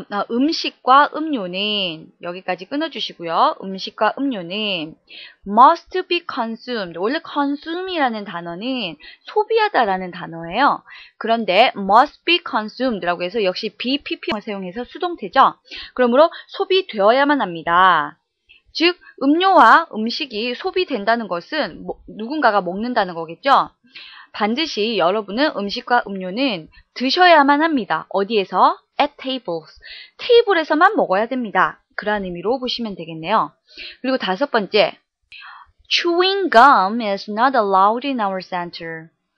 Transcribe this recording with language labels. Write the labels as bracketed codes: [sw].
[ko] 음식과 음료는 여기까지 끊어주시고요. 음식과 음료는 [en] must be consumed. [ko] 원래 consume이라는 단어는 소비하다라는 단어예요. 그런데 [en] must be consumed [ko] 라고 해서 역시 BPP를 사용해서 수동태죠. 그러므로 소비되어야만 합니다. 즉 음료와 음식이 소비된다는 것은 누군가가 먹는다는 거겠죠. 반드시 여러분은 음식과 음료는 드셔야만 합니다. 어디에서? [en] At tables. [ko] 테이블에서만 먹어야 됩니다. 그런 의미로 보시면 되겠네요. 그리고 다섯 번째, [en] Chewing gum is not allowed in our center.